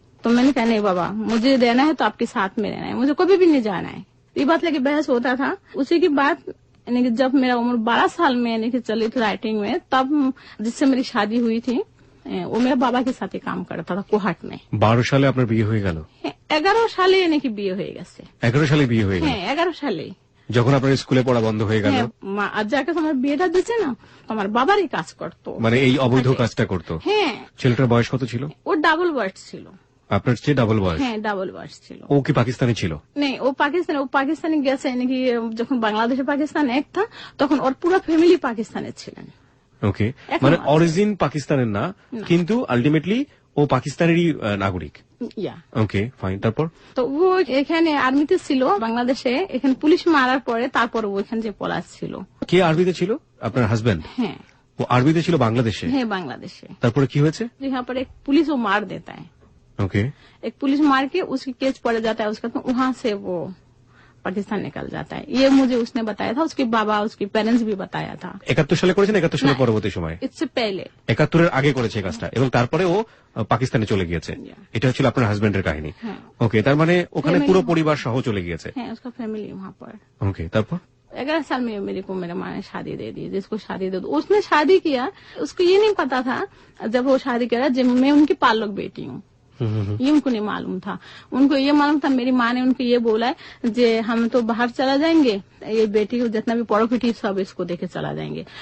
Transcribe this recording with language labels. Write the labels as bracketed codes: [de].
[hi] तो मैंने कहा नहीं बाबा, मुझे रहना है तो आपके साथ में रहना है, मुझे कभी भी नहीं जाना है। ये बात लेके बहस होता था। उसी की बात यानी कि जब मेरा उम्र 12 साल में यानी कि चली थी राइटिंग में, तब जिससे मेरी शादी हुई थी वो मेरे बाबा के साथ ही काम करता था कोहाट में। [bn] 12 সালে আপনার বিয়ে হয়ে গেল? 11 সালে [hi] यानी कि [bn] বিয়ে হয়ে গেছে। 11 সালে বিয়ে হয়ে গেল? হ্যাঁ 11 সালে। যখন আপনার স্কুলে পড়া বন্ধ হয়ে গেল? আর যাকে তোমার বিয়েটা দিচ্ছে না, তোমার বাবারই কাজ করতো, মানে এই অবৈধ কাজটা করতো? হ্যাঁ। ছেলেটার বয়স কত ছিল? ও ডাবল বয়স ছিল। আপনার চেয়ে ডাবল বয়স? হ্যাঁ ডাবল বয়স ছিল। ও কি পাকিস্তানি ছিল? [hi] नहीं वो पाकिस्तानी [bn] গেছে নাকি যখন বাংলাদেশে পাকিস্তান এক था তখন ওর পুরো ফ্যামিলি পাকিস্তানে ছিলেন। ওকে, মানে অরিজিন পাকিস্তানের না, কিন্তু আলটিমেটলি ও পাকিস্তানেরই নাগরিক। ইয়া ওকে ফাইন, তারপর? তো ও এখানে আর্মিতে ছিল বাংলাদেশে, এখানে পুলিশ মারার পরে তারপর ও এখানে যে পলাশ ছিল। কে আর্মিতে ছিল? আপনার হাজবেন্ড? হ্যাঁ वो आर्मी ছিল বাংলাদেশে? হ্যাঁ বাংলাদেশে। তারপরে কি হয়েছে? [hi] यहाँ पर एक पुलिस वो मार देता है। ओके, एक पुलिस मार के उसकी केस पड़ जाता है उसका, तो वहां से वो पाकिस्तान निकल जाता है। ये मुझे उसने बताया था, उसके बाबा उसके पेरेंट्स भी बताया था। [bn] 71 সালে করেছেন? 71 সালের পরবর্তী সময়? [hi] इससे पहले [bn] 71 এর আগে করেছে এই কাজটা, এবং তারপরে ও পাকিস্তানে চলে গিয়েছে। এটা হচ্ছিল আপনার হাজবেন্ডের কাহিনী। ওকে, তার মানে ওখানে পুরো পরিবার সহ চলে গিয়েছে? [hi] है उसका फैमिली वहाँ पर। [bn] ওকে, তারপর? [hi] 11 साल में मेरे को मेरा माँ ने शादी दे दी, जिसको शादी दे दो। उसने शादी किया, उसको ये नहीं पता था जब वो शादी करा जब मैं उनकी पालक बेटी हूँ, ये उनको नहीं मालूम था। उनको ये मालूम था, मेरी माँ ने उनको ये बोला है जे हम तो बाहर चला जाएंगे, ये बेटी को जितना भी प्रॉपर्टी सब इसको देके चला जाएंगे।